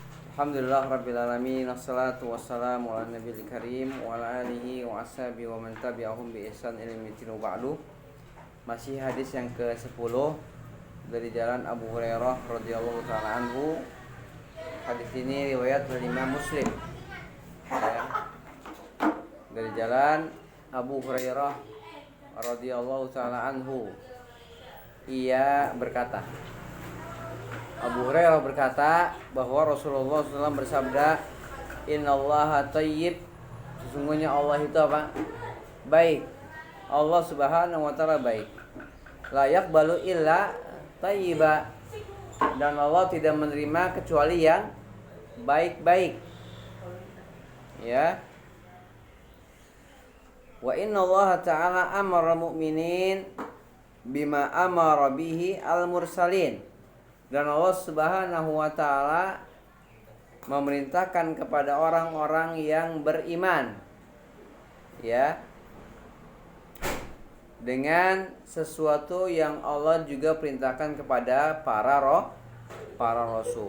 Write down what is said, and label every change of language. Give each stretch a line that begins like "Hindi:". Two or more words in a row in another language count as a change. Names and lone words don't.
Arabic: الحمد لله رب العالمين والصلاة والسلام على نبي الكريم وعلى آله وأصحابه ومن تبعهم بإحسان إلى يوم بعد.
Indonesian: Masih hadis yang ke-10 dari jalan Abu Hurairah
Arabic: رضي الله تعالى عنه.
Indonesian: Hadis ini riwayat dari Imam Muslim. Ya. Dari jalan Abu Hurairah
Arabic: رضي الله تعالى عنه.
Indonesian: Ia berkata, Abu Hurairah berkata bahwa Rasulullah SAW bersabda,
Arabic: إن الله طيب,
Indonesian: sesungguhnya Allah itu apa? Baik. Allah
Arabic: سبحانه وتعالى
Indonesian: baik.
Arabic: لا يقبل إلا طيبا,
Indonesian: dan Allah tidak menerima kecuali yang baik-baik. Ya.
Arabic: وإن الله تعالى أمر المؤمنين بما أمر به المرسلين.
Indonesian: Dan Allah
Arabic: سبحانه وتعالى
Indonesian: memerintahkan kepada orang-orang yang beriman, ya, dengan sesuatu yang Allah juga perintahkan kepada para rasul.